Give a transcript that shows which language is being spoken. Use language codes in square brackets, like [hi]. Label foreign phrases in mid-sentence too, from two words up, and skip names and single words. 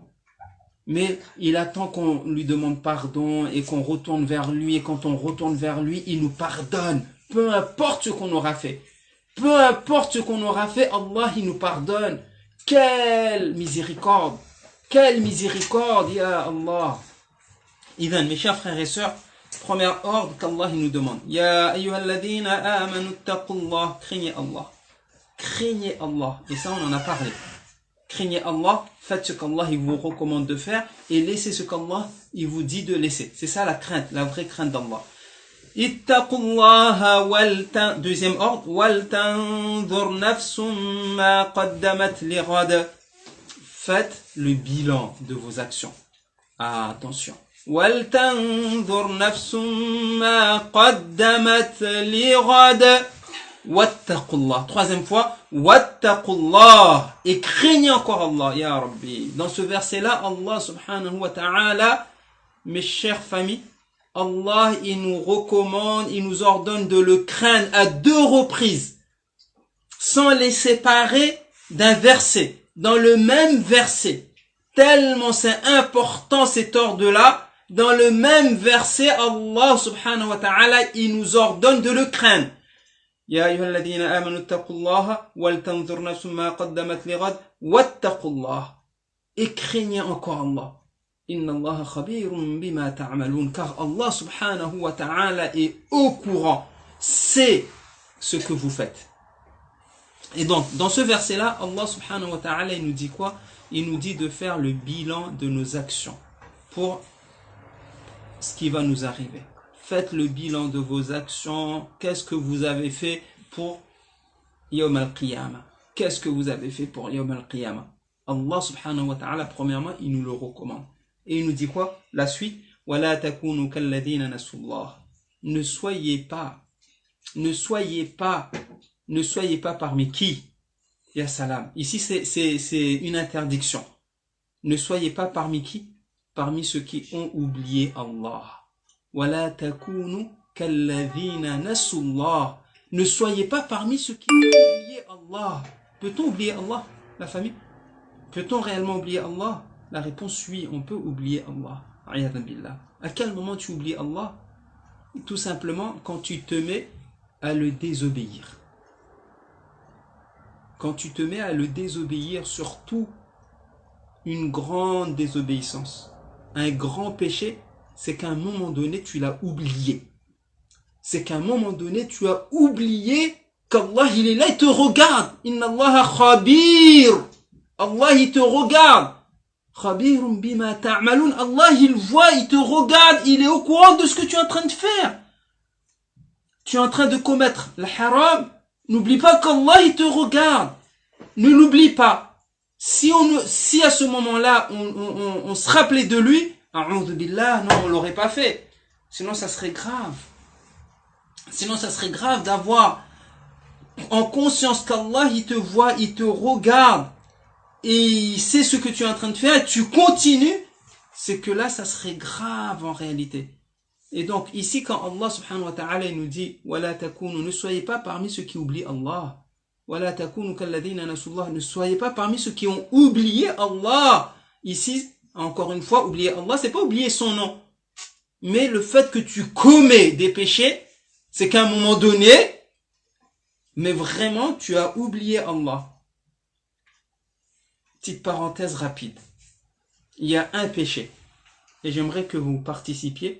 [fr] Mais il attend qu'on lui demande pardon et qu'on retourne vers lui. Et quand on retourne vers lui, il nous pardonne. Peu importe ce qu'on aura fait. Peu importe ce qu'on aura fait, Allah, il nous pardonne. Quelle miséricorde! Quelle miséricorde, [ar] يا الله! [fr] Idhan, mes chers frères et sœurs, premier ordre qu'Allah nous demande. [ar] يا أيها الذين آمنوا اتقوا الله. [fr] Craignez Allah. Craignez Allah. Et ça, on en a parlé. craignez Allah, faites ce qu'Allah il vous recommande de faire et laissez ce qu'Allah il vous dit de laisser. C'est ça la crainte, la vraie crainte d'Allah. Ittaqullaha deuxième ordre, [ar] ولتنظر نفس ما قدمت لغد. [fr] Faites le bilan de vos actions. Ah, attention. [ar] ولتنظر نفس ما قدمت لغد. واتقوا الله. [fr] Troisième fois, wattaqullah. Et craignez encore Allah, [ar] يا ربي. [fr] Dans ce verset-là, Allah [ar] سبحانه وتعالى, [fr] mes chères familles, Allah, il nous recommande, il nous ordonne de le craindre à 2 reprises, sans les séparer d'un verset, dans le même verset. Tellement c'est important cet ordre-là, dans le même verset, Allah [ar] سبحانه وتعالى, [fr] il nous ordonne de le craindre. [ar] يا أيها الذين آمنوا اتقوا الله ولتنظر نفس ما قدمت لغد واتقوا الله. [fr] Et craignez encore Allah. [ar] إن الله خبير بما تعملون, [fr] car Allah [ar] سبحانه وتعالى [fr] est au courant, c'est ce que vous faites. Et donc, dans ce verset-là, Allah [ar] سبحانه وتعالى, [fr] il nous dit quoi? Il nous dit de faire le bilan de nos actions pour ce qui va nous arriver. Faites le bilan de vos actions. Qu'est-ce que vous avez fait pour [ar] يوم القيامة? [fr] Qu'est-ce que vous avez fait pour [ar] يوم القيامة? [fr] Allah [ar] سبحانه وتعالى, [fr] premièrement, il nous le recommande. Et il nous dit quoi? La suite, [ar] وَلَا تَكُونُوا كَالَّذِينَ نَسُوا اللَّهَ. [fr] Ne soyez pas parmi qui? [ar] يا سلام. [fr] Ici, c'est une interdiction. Ne soyez pas parmi qui? Parmi ceux qui ont oublié Allah. [ar] وَلَا تَكُونُوا كَالَّذِينَ نَسُوا اللَّهَ. [fr] Ne soyez pas parmi ceux qui ont oublié Allah. Peut-on oublier Allah, la famille? Peut-on réellement oublier Allah? La réponse oui, on peut oublier Allah. À quel moment tu oublies Allah? Tout simplement quand tu te mets à le désobéir. Quand tu te mets à le désobéir, surtout une grande désobéissance, un grand péché, c'est qu'à un moment donné, tu l'as oublié. C'est qu'à un moment donné, tu as oublié qu'Allah, il est là, il te regarde. [ar] إن الله خبير الله, [fr] il te regarde. [ar] خبير بما تعملون. [fr] Allah, il voit, il te regarde, il est au courant de ce que tu es en train de faire. Tu es en train de commettre le haram. N'oublie pas qu'Allah, il te regarde. Ne l'oublie pas. Si à ce moment-là, on se rappelait de lui, [ar] أعوذ بالله, [fr] non, on l'aurait pas fait. Sinon, ça serait grave. Sinon, ça serait grave d'avoir en conscience qu'Allah, il te voit, il te regarde, et il sait ce que tu es en train de faire, et tu continues, c'est que là, ça serait grave en réalité. Et donc, ici, quand Allah [ar] سبحانه وتعالى, [fr] il nous dit, [ar] وَلَا تَكُونُوا, [fr] ne soyez pas parmi ceux qui oublient Allah. [ar] وَلَا تَكُونُوا كَالَّذِينَ نَسُوا اللَّهَ, [fr] ne soyez pas parmi ceux qui ont oublié Allah. Ici, encore une fois, oublier Allah, c'est pas oublier son nom. Mais le fait que tu commets des péchés, c'est qu'à un moment donné, mais vraiment, tu as oublié Allah. Petite parenthèse rapide. Il y a un péché, et j'aimerais que vous participiez.